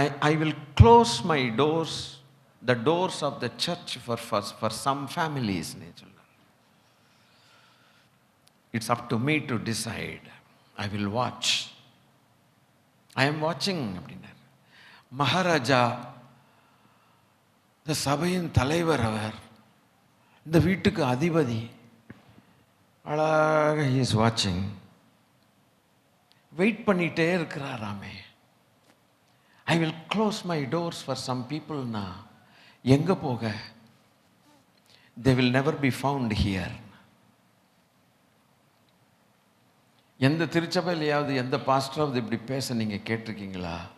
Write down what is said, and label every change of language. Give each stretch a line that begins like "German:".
English: I will close my doors, the doors of the church for some families. It's up to me to decide. I will watch. I am watching அப்படின்னார்.
Tamil: மகாராஜா, இந்த சபையின் தலைவர், அவர் இந்த வீட்டுக்கு அதிபதி, அழகாக
English: he is watching.
Tamil: Wait பண்ணிட்டே இருக்கிறாராமே.
English: I will close my doors for some people.
Tamil: எங்க போக?
English: They will never be found here.
Tamil: எந்த திருச்சபையிலையாவது எந்த பாஸ்டராவது இப்படி பேச நீங்க கேட்டிருக்கீங்களா?